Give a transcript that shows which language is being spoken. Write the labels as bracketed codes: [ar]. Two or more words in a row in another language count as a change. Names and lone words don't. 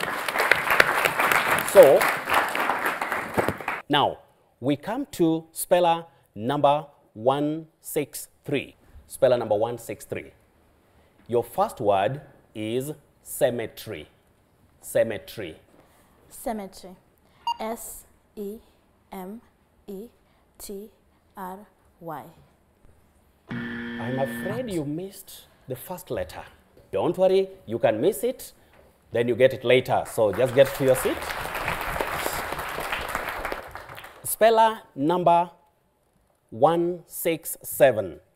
[en] So, now, we come to speller number 163. Speller number 163. Your first word is cemetery. Cemetery. Cemetery. S-E-M-E-T-R-Y. I'm afraid you missed the first letter. Don't worry, you can miss it, then you get it later. So just get to your seat. Speller number 167.